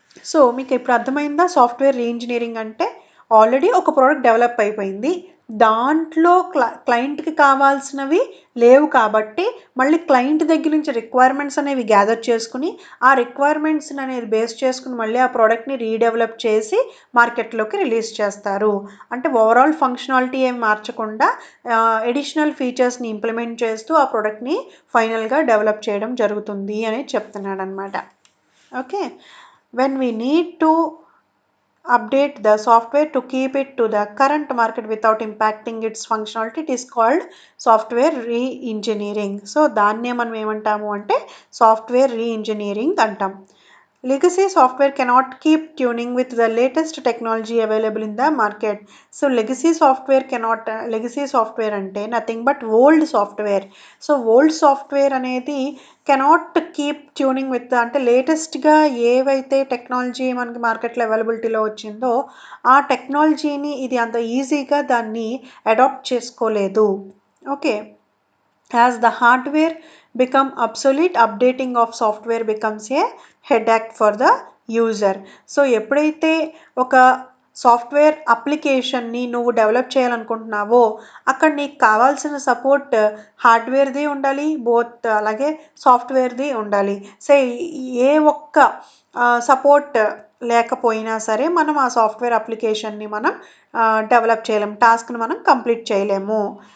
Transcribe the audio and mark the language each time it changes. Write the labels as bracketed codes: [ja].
[te] So మీకు ఇప్పుడు అర్థమైందా? సాఫ్ట్వేర్ రీఇంజనీరింగ్ అంటే ఆల్రెడీ ఒక ప్రోడక్ట్ డెవలప్ అయిపోయింది, దాంట్లో క్లయింట్కి కావాల్సినవి లేవు కాబట్టి మళ్ళీ క్లయింట్ దగ్గర నుంచి రిక్వైర్మెంట్స్ అనేవి గ్యాదర్ చేసుకుని ఆ రిక్వైర్మెంట్స్ అనేది బేస్ చేసుకుని మళ్ళీ ఆ ప్రోడక్ట్ని రీడెవలప్ చేసి మార్కెట్లోకి రిలీజ్ చేస్తారు. అంటే ఓవరాల్ ఫంక్షనాలిటీ ఏం మార్చకుండా ఎడిషనల్ ఫీచర్స్ని ఇంప్లిమెంట్ చేస్తూ ఆ ప్రోడక్ట్ని ఫైనల్గా డెవలప్ చేయడం జరుగుతుంది అని చెప్తున్నాడు అనమాట. Okay, [en] when we need to update the software to keep it to the current market without impacting its functionality. It is called software re-engineering. [te] So దాన్నే మనం ఏమంటాము అంటే సాఫ్ట్వేర్ రీ-ఇంజనీరింగ్ అంటాం. [en] Legacy software cannot keep tuning with the latest technology available in the market. So legacy software cannot, legacy software ante nothing but old software. So old software anedi cannot keep tuning with the ante latest ga [te] ఏవైతే technology మనకి మార్కెట్లో అవైలబిలిటీలో వచ్చిందో ఆ టెక్నాలజీని ఇది అంత ఈజీగా దాన్ని అడాప్ట్ చేసుకోలేదు. [en] Okay, as the hardware become obsolete, updating of software becomes a headache for the user. [te] So ఎప్పుడైతే ఒక సాఫ్ట్వేర్ అప్లికేషన్ని నువ్వు డెవలప్ చేయాలనుకుంటున్నావో అక్కడ నీకు కావాల్సిన సపోర్ట్ హార్డ్వేర్ది ఉండాలి, బోత్ అలాగే సాఫ్ట్వేర్ది ఉండాలి. సో ఏ ఒక్క సపోర్ట్ లేకపోయినా సరే మనం ఆ సాఫ్ట్వేర్ అప్లికేషన్ని మనం డెవలప్ చేయలేము, టాస్క్ని మనం కంప్లీట్ చేయలేము.